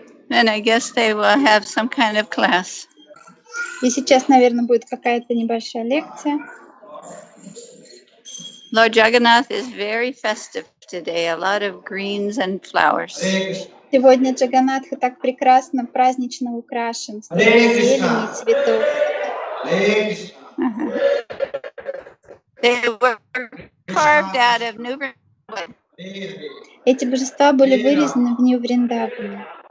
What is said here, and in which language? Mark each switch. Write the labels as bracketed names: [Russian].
[English] And I guess they will have some kind of class. [Russian] И сейчас, наверное, будет какая-то небольшая лекция. [English] Lord Jagannath is very festive today. A lot of greens and flowers. [Russian] Сегодня Джаганнатха так прекрасно, празднично украшен, столько зелени и цветов. [English] They were carved out of Nью Вриндаван. [Russian] Эти божества были вырезаны в Нью-Вриндаване.